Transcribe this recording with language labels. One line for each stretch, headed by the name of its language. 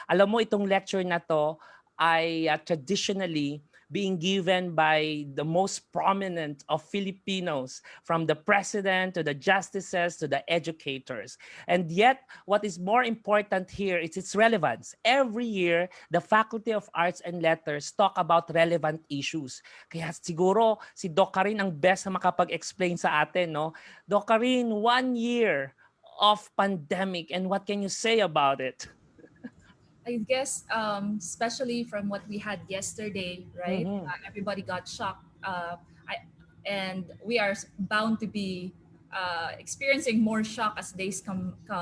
Filipino: Alam mo, itong lecture na to ay
English: traditionally being given by the most prominent of Filipinos, from the president to the justices to the educators. And yet, what is more important here is its relevance. Every year, the Faculty of Arts and Letters talk about relevant issues.
Filipino: Kaya siguro si Doc Karine ang best na makapag-explain sa atin, no?
English: Doc Karine, 1 year of pandemic, and what can you say about it? I guess, especially from what we had yesterday, right? Everybody got shocked. And we are bound to be experiencing more shock as days come.